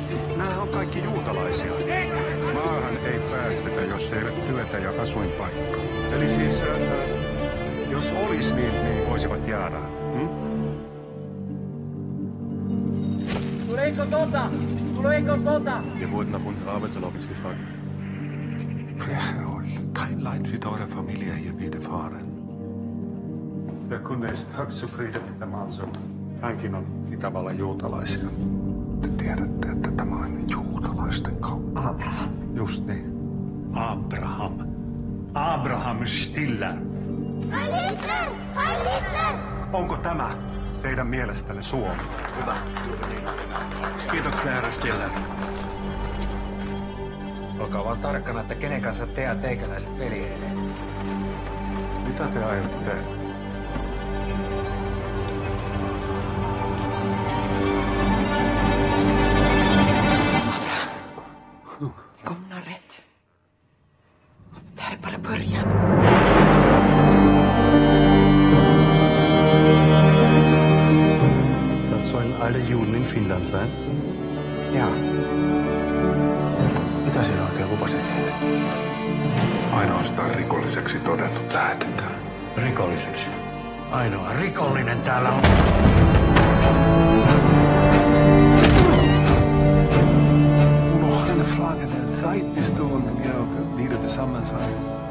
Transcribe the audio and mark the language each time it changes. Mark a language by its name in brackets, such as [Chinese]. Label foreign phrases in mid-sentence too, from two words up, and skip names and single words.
[Finnish] Nämähän on kaikki juutalaisia. Maahan ei päästetä, jos ei ole työtä ja asuinpaikkaa. Eli siis, jos olisi, niin voisivat jäädä. Tuleeko sota? Tuleeko sota? [German] Wir wurden nach unserer Arbeitserlaubnis gefragt. Kein Leid wird eurer Familie hier widerfahren. [Finnish] Ja kun ei sitä Höksufriede, mitä mä oon sun. Hänkin on Itävallan juutalaisia. Te tiedätte, että tämä on juutalaisten kauppa. Abraham. Just niin. Abraham. Abraham Stiller. [German] Heil Hitler! Heil Hitler! [Finnish] Onko tämä teidän mielestänne Suomi? Hyvä. Kiitoksia, herra Stiller. Olkaa vaan tarkkana, että kenen kanssa te ja teikäläiset peliheilee. Mitä te aiotte tehdä? [Swedish] Gunnar rätt. Det här är bara början. [German] Das sollen alle Juden in Finnland sein? [Finnish] Jaa. Mitä sinä oikein lupasit niille? Ainoastaan rikolliseksi todetut lähetetään. Rikolliseksi. Ainoa rikollinen täällä on... [German] Nog eine Frage der Zeit, bis du und Georg wieder zusammen sein.